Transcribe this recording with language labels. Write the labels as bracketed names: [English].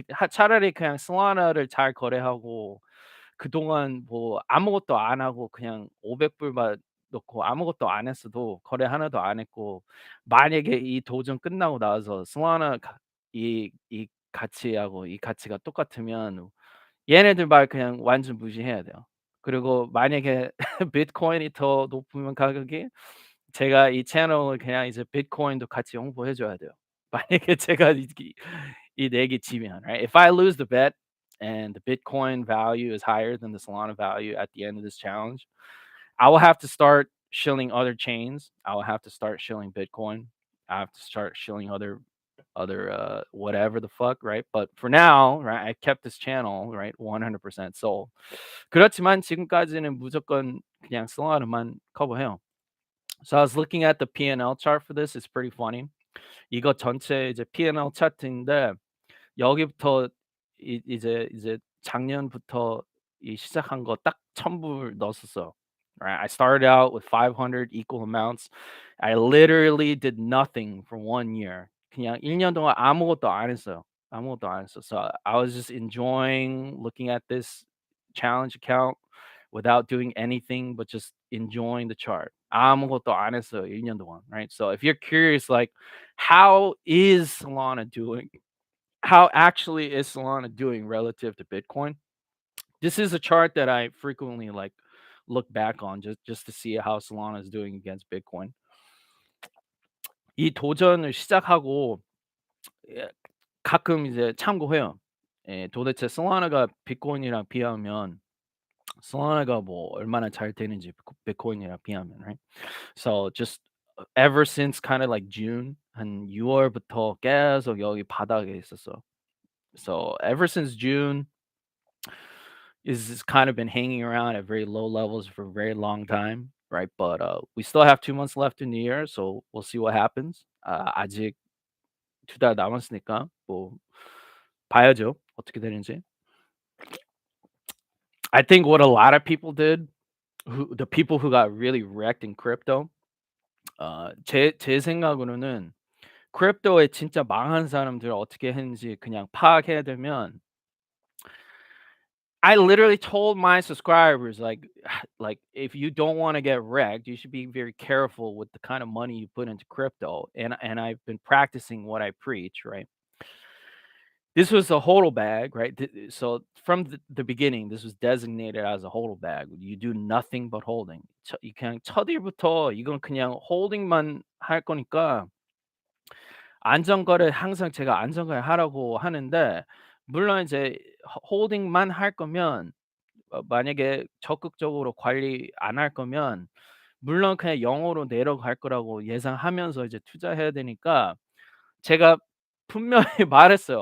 [Korean] 차라리 그냥 솔라나를 잘 거래하고 그동안 뭐 아무것도 안 하고 그냥 500 불만 넣고 아무것도 안 했어도, 거래 하나도 안 했고, 만약에 이 도전 끝나고 나서 솔라나 이 가치하고 이 가치가 똑같으면 얘네들 말 그냥 완전 무시해야 돼요. 그리고 만약에 비트코인이 더 높으면 가격이, 제가 이 채널을 그냥 이제 비트코인도 같이 홍보해 줘야 돼요. 만약에 제가 이 내기 지면, right? [English] If I lose the bet and the Bitcoin value is higher than the Solana value at the end of this challenge, I will have to start shilling other chains. I will have to start shilling Bitcoin. I have to start shilling other whatever the fuck, right? But for now, right, I kept this channel, right, 100% sold. [Korean] 그렇지만 지금까지는 무조건 그냥 Solana만 커버해요. [English] So I was looking at the P&L chart for this. It's pretty funny. [Korean] 이거 전체 이제 P&L 차트인데 여기부터 이제 작년부터 이 시작한 거 딱 1,000불 넣었었어. [English] Right? I started out with 500 equal amounts. I literally did nothing for 1 year. [Korean] 그냥 1년 동안 아무것도 안 했어요. 아무것도 안 했어. [English] So I was just enjoying looking at this challenge account without doing anything but just enjoying the chart. [Korean] 아무것도 안 했어요. 1년 동안. Right? [English] So if you're curious, like, how is Solana doing? How actually is Solana doing relative to Bitcoin? This is a chart that I frequently like look back on just to see how Solana is doing against Bitcoin. [Korean] 이 도전을 시작하고 예, 가끔 이제 참고해요. 예, 도대체 솔라나가 비트코인이랑 비하면 솔라나가 뭐 얼마나 잘 되는지, 비트코인이랑 비하면, right? [English] So just ever since kind of like June [Korean] 한 6월부터 계속 여기 바닥에 있었어. [English] So ever since June is kind of been hanging around at very low levels for a very long time, right? But we still have 2 months left in the year, so we'll see what happens. [Korean] 아직 2달 남았으니까 뭐 봐야죠. 어떻게 되는지. [English] I think what a lot of people did, the people who got really wrecked in crypto, [Korean] 제 생각으로는 크립토에 진짜 망한 사람들 어떻게 했는지 그냥 파악해야 되면, [English] I literally told my subscribers, like, like, if you don't want to get wrecked, you should be very careful with the kind of money you put into crypto. And I've been practicing what I preach, right? This was a hodl bag, right? So from the beginning, this was designated as a hodl bag. You do nothing but holding. [Korean] 그냥 첫 일부터 이건 그냥 홀딩만 할 거니까 안전거래, 항상 제가 안전거래 하라고 하는데, 물론 이제 홀딩만 할 거면, 만약에 적극적으로 관리 안 할 거면 물론 그냥 0으로 내려갈 거라고 예상하면서 이제 투자해야 되니까 제가 분명히 말했어요.